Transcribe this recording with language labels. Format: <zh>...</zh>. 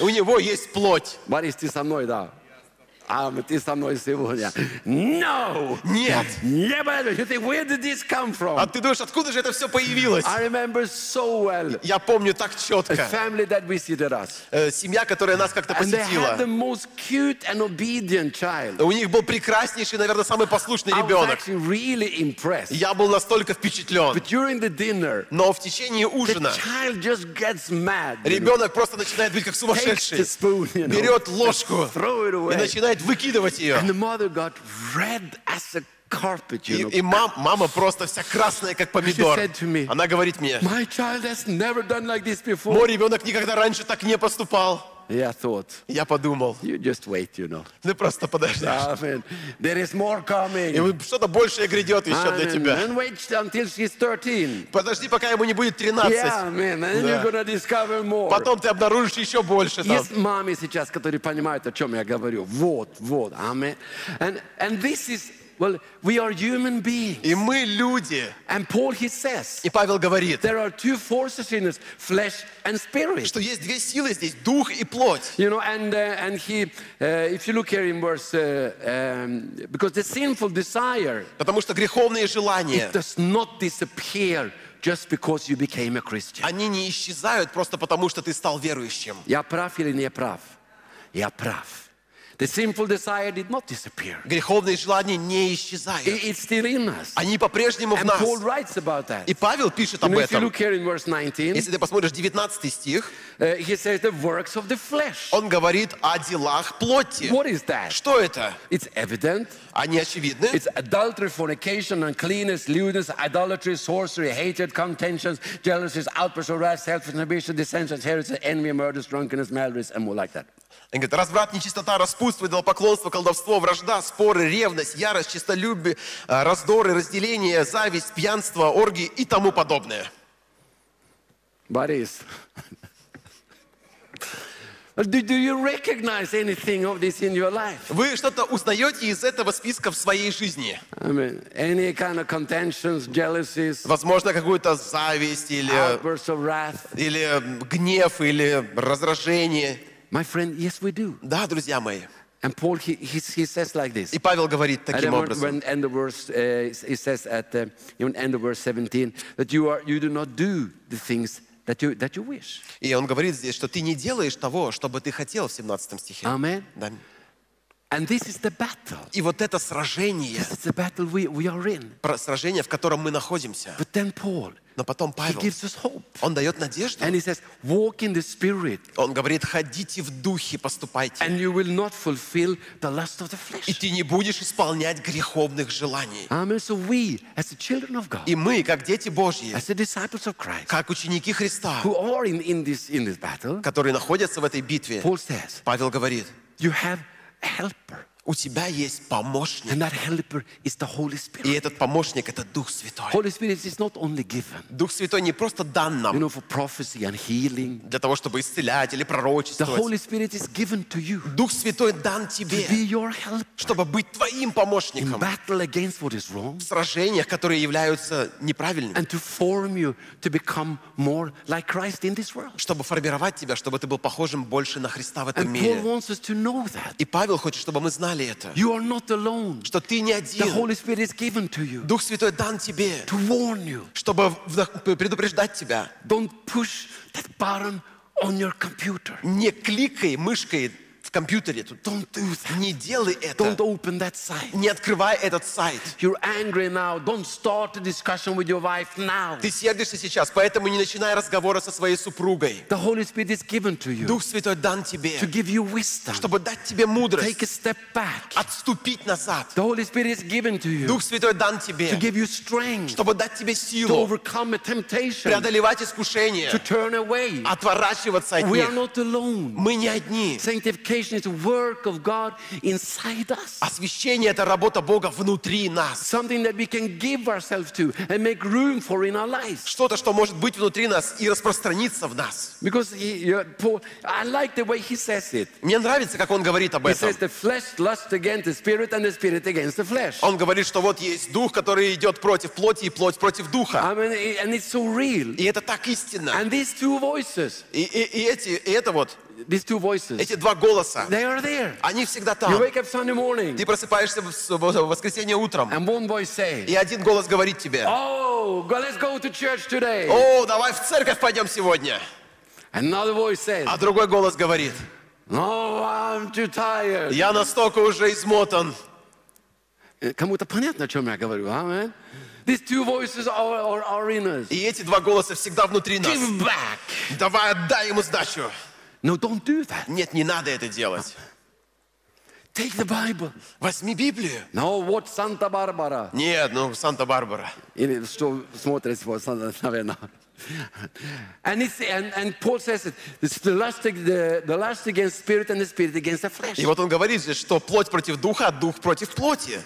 <ru>У него есть плоть. Борис, ты со мной, да? А ты со мной сегодня?</ru> <en>No!</en> <ru>Нет! Не понимаю, ты,</ru> <en>where did this come from?</en> <ru>А ты думаешь, откуда же это все появилось?</ru> <en>I remember so well.</en> <ru>Я помню так четко.</ru> <en>A family that visited us.</en> <ru>Семья, которая нас как-то посетила.</ru> <en>And they had the most cute and obedient child.</en> <ru>У них был прекраснейший, наверное, самый послушный ребенок.</ru> <en>I was actually really impressed.</en> <ru>Я был настолько впечатлен.</ru> <en>But during the dinner,</en> <ru>но в течение ужина,</ru> <en>the child just gets mad.</en> <ru>Ребенок просто начинает быть как сумасшедший.</ru> <en>Takes the spoon, you know,</en> <ru>берет ложку</ru> <en>and throw it away.</en> <ru>И начинает выкидывать ее.</ru> <en>And the mother got red as a carpet, you know?</en> <ru>И мама просто вся красная, как помидор. Она говорит мне,</ru> <en>my child has never done like this before.</en> <ru>Мой ребенок никогда раньше так не поступал.</ru> <en>Я thought,</en> <ru>я подумал,</ru> <en>you just wait, you know?</en> <ru>Ты просто подождешь.</ru> <en>Amen. There is more coming.</en> <ru>И что-то большее грядет еще для тебя.</ru> <en>And wait until she's 13.</en> <ru>Подожди, пока ему не будет 13.</ru> <en>Yeah, man. And да. You're gonna discover more.</en> <ru>Потом ты обнаружишь еще больше. Есть мамы сейчас, которые понимают, о чем я говорю. Вот. Amen.</ru> <en>And this is, well, we are human beings.</en> <ru>И мы люди.</ru> <en>And Paul, he says,</en> <ru>и Павел говорит,</ru> <en>there are two forces in us, flesh and spirit.</en> <ru>Что есть две силы здесь, дух и плоть.</ru> <en>You know, and he, if you look here in verse, because the sinful desire,</en> <ru>потому что греховные желания,</ru> <en>it does not disappear just because you became a Christian.</en> <ru>Они не исчезают просто потому, что ты стал верующим. Я прав или не прав? Я прав.</ru> <en>The sinful desire did not disappear.</en> <ru>Греховные желания не исчезают.</ru> <en>It's still in us.</en> <ru>Они по-прежнему в нас.</ru> <en>And Paul writes about that.</en> <ru>И Павел пишет об этом.</ru> <en>If you look here in verse 19,</en> <ru>если ты посмотришь 19 стих,</ru> <en>he says the works of the flesh.</en> <ru>Он говорит о делах плоти.</ru> <en>What is that?</en> <ru>Что это?</ru> <en>It's evident.</en> <ru>Они очевидны.</ru> <en>It's adultery, fornication, uncleanness, lewdness, idolatry, sorcery, hatred, contentions, jealousies, outbursts of wrath, selfish ambition, dissensions, heresy, envy, murders, drunkenness, maladies, and more like that.</en> <ru>Он говорит, разврат, нечистота, распутство, идолопоклонство, колдовство, вражда, споры, ревность, ярость, честолюбие, раздоры, разделение, зависть, пьянство, оргии и тому подобное. Борис.</ru> <en>Do you recognize anything of this in your life?</en> <ru>Вы что-то узнаете из этого списка в своей жизни?</ru> <en>I mean, any kind of contentions, jealousies,</en> <ru>возможно, какую-то зависть или</ru> <en>outbursts of wrath,</en> <ru>или гнев, или раздражение.</ru> <en>My friend, yes, we do.</en> <ru>Да, друзья мои.</ru> <en>And Paul, he says like this.</en> <ru>И Павел говорит таким</ru> <en>remember,</en> <ru>образом.</ru> <en>When end of verse, he says at even end of verse 17 that you do not do the things that you wish.</en> <ru>И он говорит здесь, что ты не делаешь того, что бы ты хотел в 17 стихе.</ru> <en>Amen. Да. And this is the battle.</en> <ru>И вот это сражение.</ru> <en>This is the battle we are in.</en> <ru>Сражение, в котором мы находимся.</ru> <en>But then Paul.</en> <ru>Но потом Павел,</ru> <en>he gives us hope.</en> <ru>Он дает надежду.</ru> <en>And he says, walk in the spirit.</en> <ru>Он говорит, ходите в духе, поступайте.</ru> <en>And you will not fulfill the lust of the flesh.</en> <ru>И ты не будешь исполнять греховных желаний.</ru> <en>Amen. So we, as the children of God,</en> <ru>и мы, как дети Божьи,</ru> <en>as the disciples of Christ,</en> <ru>как ученики Христа,</ru> <en>who are in this battle,</en> <ru>которые находятся в этой битве,</ru> <en>Paul says,</en> <ru>Павел говорит,</ru> <en>you have a helper.</en> <ru>У тебя есть помощник.</ru> <en>And that helper is the Holy Spirit.</en> <ru>И этот помощник — это Дух Святой.</ru> <en>Holy Spirit is not only given.</en> <ru>Дух Святой не просто дан нам.</ru> <en>You know, for prophecy and healing.</en> <ru>Для того, чтобы исцелять или пророчествовать.</ru> <en>The Holy Spirit is given to you.</en> <ru>Дух Святой дан тебе.</ru> <en>To be your helper.</en> <ru>Чтобы быть твоим помощником.</ru> <en>In battle against what is wrong.</en> <ru>В сражениях, которые являются неправильными.</ru> <en>And to form you to become more like Christ in this world.</en> <ru>Чтобы формировать тебя, чтобы ты был похожим больше на Христа в этом</ru> <en>and</en> <ru>мире.</ru> <en>Paul wants us to know that.</en> <ru>И Павел хочет, чтобы мы знали.</ru> <en>You are not alone.</en> <ru>Что ты не один.</ru> <en>The Holy Spirit is given to you.</en> <ru>Дух Святой дан тебе.</ru> <en>To warn you.</en> <ru>Чтобы предупреждать тебя.</ru> <en>Don't push that button on your computer.</en> <ru>Не кликай мышкой в компьютере.</ru> <en>Don't do that.</en> <ru>Не делай это.</ru> <en>Don't open that site.</en> <ru>Не открывай этот сайт.</ru> <en>You're angry now. Don't start a discussion with your wife now.</en> <ru>Ты сердишься сейчас, поэтому не начинай разговора со своей супругой.</ru> <en>The Holy Spirit is given to you.</en> <ru>Дух Святой дан тебе.</ru> <en>To give you wisdom.</en> <ru>Чтобы дать тебе мудрость.</ru> <en>Take a step back.</en> <ru>Отступить назад.</ru> <en>The Holy Spirit is given to you.</en> <ru>Дух Святой дан тебе.</ru> <en>To give you strength.</en> <ru>Чтобы дать тебе силу.</ru> <en>To overcome a temptation.</en> <ru>Преодолевать искушение.</ru> <en>To turn away.</en> <ru>Отворачиваться от них.</ru> <en>We are not alone.</en> <ru>Мы не одни.</ru> <en>It's work of God inside us.</en> <ru>Освящение — это работа Бога внутри нас.</ru> <en>Something that we can give ourselves to and make room for in our lives.</en> <ru>Что-то, что может быть внутри нас и распространиться в нас.</ru> <en>Because I like the way he says it.</en> <ru>Мне нравится, как он говорит об этом.</ru> <en>He says the flesh lusts against the spirit and the spirit against the flesh.</en> <ru>Он говорит, что вот есть дух, который идет против плоти и плоть против духа.</ru> <en>I mean, and it's so real.</en> <ru>И это так истинно.</ru> <en>And these two voices.</en> <ru>И это вот.</ru> <en>These two voices.</en> <ru>Эти два голоса. голоса.</ru> <en>They are there.</en> <ru>Они всегда там.</ru> <en>You wake up Sunday morning.</en> <ru>Ты просыпаешься в воскресенье утром.</ru> <en>And one voice say,</en> <ru>и один голос говорит тебе.</ru> <en>Oh, let's go to church today.</en> <ru>О, давай в церковь пойдем сегодня.</ru> <en>Another voice says,</en> <ru>а другой голос говорит.</ru> <en>No, I'm too tired.</en> <ru>Я настолько уже измотан. Кому-то понятно, о чем я говорю?</ru> <en>Amen. These two voices are in us.</en> <ru>И эти два голоса всегда внутри нас.</ru> <en>Give back.</en> <ru>Давай отдай ему сдачу.</ru> <en>No, don't do that.</en> <ru>Нет, не надо это делать.</ru> <en>Take the Bible.</en> <ru>Возьми Библию.</ru> <en>No, what Santa Barbara?</en> <ru>Нет, ну Santa Barbara. Или что смотришь по Санта, наверное.</ru> <en>And it's and Paul says it. It's the lust against spirit and the spirit against the flesh.</en> <ru>И вот он говорит здесь, что плоть против духа, а дух против плоти.</ru>